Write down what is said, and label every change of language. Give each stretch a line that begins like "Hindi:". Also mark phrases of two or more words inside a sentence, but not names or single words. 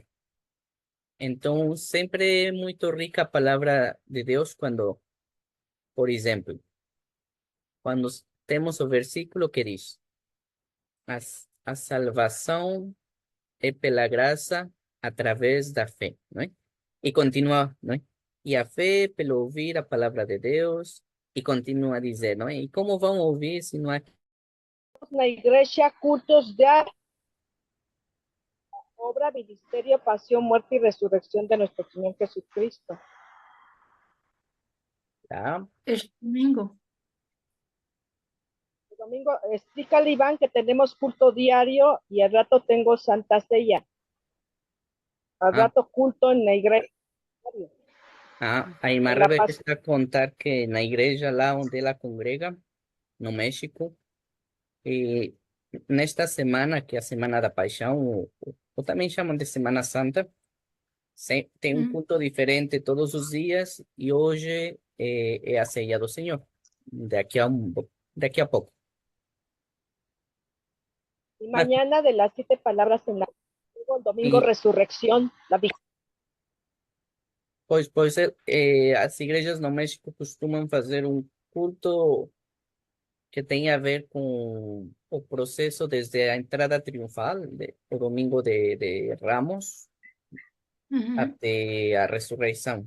Portuguese: Então, sempre é muito rica a palavra de Deus quando, por exemplo, quando temos o versículo que diz, a salvação é pela graça através da fé, não é? E continua, não é? E a fé pelo ouvir a palavra de Deus, e continua a dizer, não é? E como vão ouvir se não há...
Spanish: La iglesia, cultos de obra, ministerio, pasión, muerte y resurrección de nuestro Señor Jesucristo. Tá? Este domingo. El domingo, explícale, Iván, que tenemos culto diario y al rato tengo Santa Cena. Al rato culto en la iglesia.
Portuguese: A irmã
Spanish: En la Rebeca paz.
Portuguese: está a contar que na igreja lá onde ela congrega, no México, e nesta semana, que é a Semana da Paixão, ou também chamam de Semana Santa, tem um culto diferente todos os dias e hoje é a ceia do Senhor, daqui a pouco.
Spanish: Y mañana de las 7 palabras en la el domingo resurrección, la
Portuguese: Pois as igrejas no México costumam fazer um culto que tem a ver com o processo desde a entrada triunfal, o domingo de Ramos, até a ressurreição.